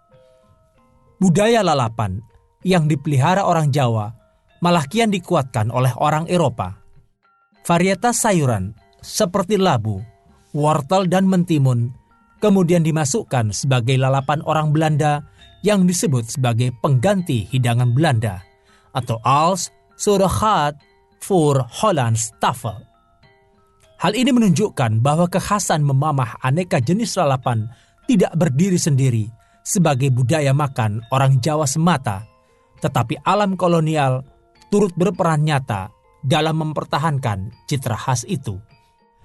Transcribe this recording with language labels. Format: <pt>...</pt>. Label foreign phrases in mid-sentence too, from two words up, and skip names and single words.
<id>Budaya lalapan yang dipelihara orang Jawa malah kian dikuatkan oleh orang Eropa. Varietas sayuran seperti labu, wortel, dan mentimun kemudian dimasukkan sebagai lalapan orang Belanda yang disebut sebagai pengganti hidangan Belanda atau</id> <nl>als surrogaat voor Hollands tafel.</nl> <id>Hal ini menunjukkan bahwa kekhasan memamah aneka jenis lalapan tidak berdiri sendiri sebagai budaya makan orang Jawa semata, tetapi alam kolonial turut berperan nyata dalam mempertahankan citra khas itu.</id>